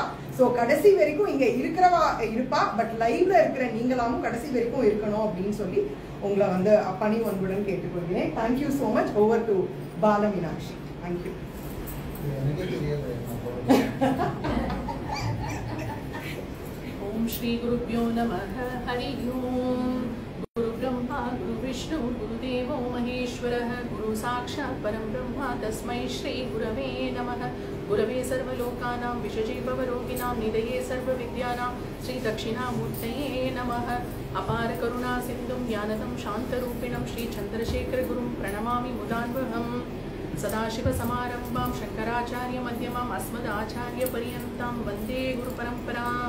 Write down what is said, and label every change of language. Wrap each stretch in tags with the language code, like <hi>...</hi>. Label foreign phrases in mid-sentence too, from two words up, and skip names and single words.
<ta>ஸோ கடைசி வரைக்கும் இங்க இருக்கிறவா இருப்பா, பட் லைவ்ல இருக்கிற நீங்களாமும் கடைசி வரைக்கும் இருக்கணும் அப்படின்னு சொல்லி உங்களை வந்து பணி ஒன்புடன் கேட்டுக்கொள்கிறேன்.</ta> <en>Thank you so much. Over to Bala Meenakshi. Thank you.</en> <sa>ॐ श्री गुरुभ्यो नमः. हरि ॐ। गुरु ब्रह्मा गुरु विष्णु गुरु देवो महेश्वरः गुरु साक्षात् परम् ब्रह्मा तस्मै श्री गुरवे नमः. गुरवे सर्वलोकानां भिषजे भवरोगिणां निधये सर्वविद्यानां श्री दक्षिणामूर्तये नमः. अपार करुणा सिन्धुं ज्ञानदं शान्तरूपिणं श्री चन्द्रशेखर गुरुं प्रणमामि मुदान्वहम्. सदाशिव समारम्भां शङ्कराचार्य मध्यमां अस्मत् आचार्य पर्यन्तां वन्दे गुरु परम्पराम्.</sa>